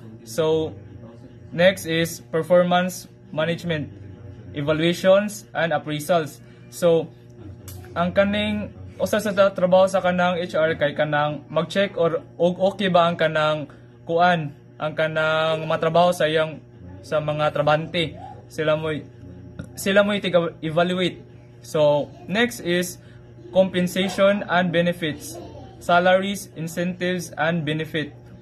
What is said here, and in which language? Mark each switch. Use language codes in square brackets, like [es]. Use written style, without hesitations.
[en] So next is performance management, evaluations and appraisals. [ceb] So ang kaning usa sa trabaho sa kanang HR kay kanang mag-check or okay ba ang kanang ang kanang matrabaho sa mga trabante. Sila mo evaluate. [en] So next is compensation and benefits. salaries, incentives, and benefit.